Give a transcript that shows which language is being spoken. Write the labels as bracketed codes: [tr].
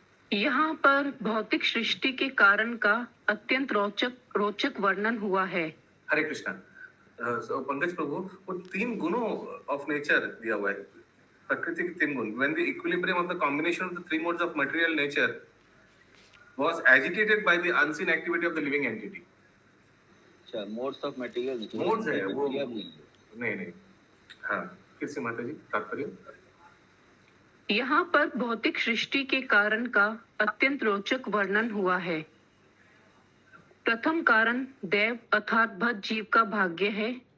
[hi] यहाँ पर भौतिक सृष्टि के कारण का अत्यंत रोचक वर्णन हुआ है। हरे कृष्णा। पंकज प्रभु, वो 3 गुणों [en] of nature [hi] दिया हुआ है, प्रकृति के 3 गुण। [en] When the equilibrium of the combination of the 3 modes of material nature was agitated by the unseen activity of the living entity. अच्छा, modes of material [hi] मोड्स है वो, नहीं, हाँ फिर से माता जी तात्पर्य। यहाँ पर भौतिक सृष्टि के कारण का अत्यंत रोचक वर्णन हुआ है। प्रथम कारण देव अर्थात बद्ध जीव का भाग्य है।